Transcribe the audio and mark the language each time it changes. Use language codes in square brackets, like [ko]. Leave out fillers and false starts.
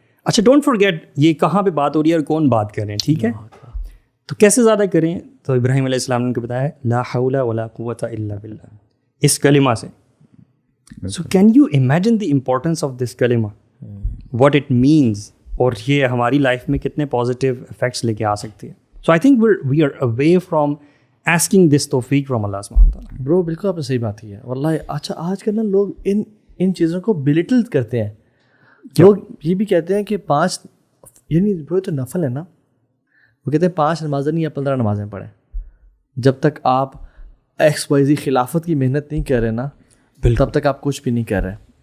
[ur] اچھا don't forget یہ کہاں پہ بات ہو رہی ہے اور کون بات کر رہے ہیں, ٹھیک ہے, تو کیسے زیادہ کریں. تو ابراہیم علیہ السلام نے ان کو بتایا [ar] لا حول ولا قوت الا باللہ, [ur] اس کلمہ سے. [en] so can you imagine the importance of this کلمہ, what it means, [ur] اور یہ ہماری لائف میں کتنے پازیٹیو افیکٹس لے کے آ سکتی ہے. [en] So I think we are away from asking this توفیق from Allah subhanahu wa ta'ala. [ur] برو بالکل آپ نے صحیح بات کی ہے واللہ. اچھا آج کل نا لوگ ان چیزوں کو بلیٹل کرتے ہیں. لوگ یہ بھی کہتے ہیں کہ 5 یعنی برو تو نفل ہے نا, وہ کہتے ہیں 5 نمازیں نہیں یا 15 نمازیں پڑھیں. جب تک آپ XYZ خلافت کی محنت نہیں کر رہے نا تب تک آپ کچھ بھی نہیں کر رہے.